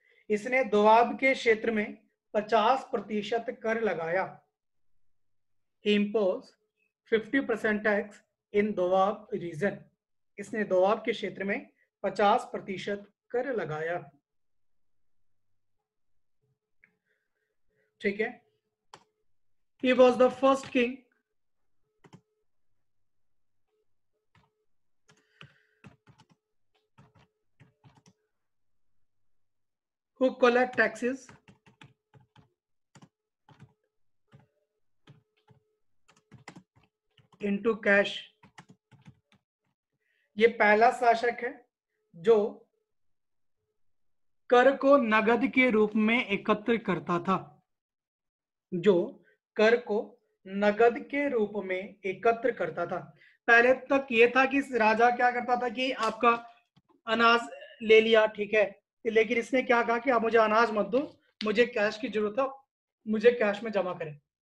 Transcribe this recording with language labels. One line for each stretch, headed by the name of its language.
Hindi: इसने दोआब के क्षेत्र में 50% कर लगाया।
English: He imposed 50% tax in Doab region.
Hindi: इसने दोआब के क्षेत्र में 50% कर लगाया। ठीक है,
English: he was the first king who collect taxes into cash।
Hindi: ये पहला शासक है जो कर को नगद के रूप में एकत्र करता था, जो कर को नगद के रूप में एकत्र करता था। पहले तक ये था कि राजा क्या करता था कि आपका अनाज ले लिया, ठीक है, लेकिन इसने क्या कहा कि आप मुझे अनाज मत दो, मुझे कैश की जरूरत है, मुझे कैश में जमा करें।